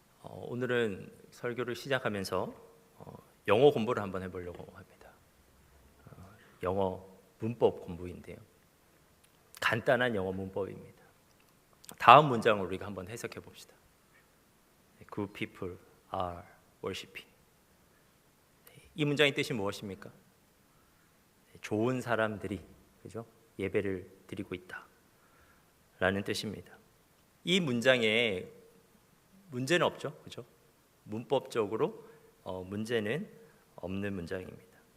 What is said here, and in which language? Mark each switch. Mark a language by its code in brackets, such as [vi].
[ko] 오늘은 설교를 시작하면서 영어 공부를 한번 해보려고 합니다. 영어 문법 공부인데요. 간단한 영어 문법입니다. 다음 문장을 우리가 한번 해석해 봅시다. [en] Good people are worshiping. [ko] 이 문장의 뜻이 무엇입니까? 좋은 사람들이, 그죠? 예배를 드리고 있다 라는 뜻입니다. 이 문장에 문제는 없죠, 그죠? 문법적으로 문제는 없는 문장입니다.